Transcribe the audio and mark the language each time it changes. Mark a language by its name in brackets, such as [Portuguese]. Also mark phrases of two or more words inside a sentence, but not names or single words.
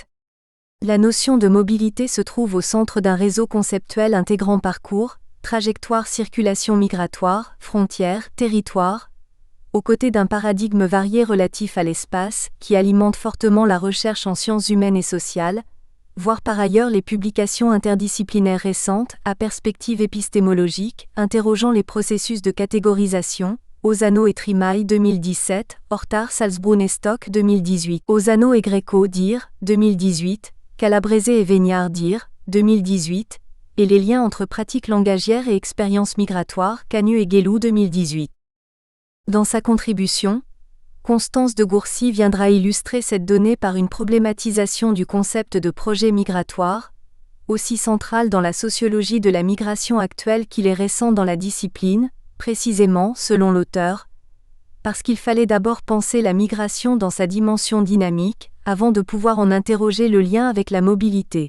[French] La notion de mobilité se trouve au centre d'un réseau conceptuel intégrant parcours, trajectoire, circulation migratoire, frontières, territoire, aux côtés d'un paradigme varié relatif à l'espace, qui alimente fortement la recherche en sciences humaines et sociales, voire par ailleurs les publications interdisciplinaires récentes, à perspective épistémologique, interrogeant les processus de catégorisation, Ozano et Trimaï 2017, Hortar, Salzbrun et Stock 2018, Ozano et Greco dire, 2018, Calabrese et Végnard dire, 2018, et les liens entre pratiques langagières et expériences migratoires, Canu et Guélou 2018. Dans sa contribution, Constance de Gourcy viendra illustrer cette donnée par une problématisation du concept de projet migratoire, aussi central dans la sociologie de la migration actuelle qu'il est récent dans la discipline, précisément, selon l'auteur, parce qu'il fallait d'abord penser la migration dans sa dimension dynamique, avant de pouvoir en interroger le lien avec la mobilité.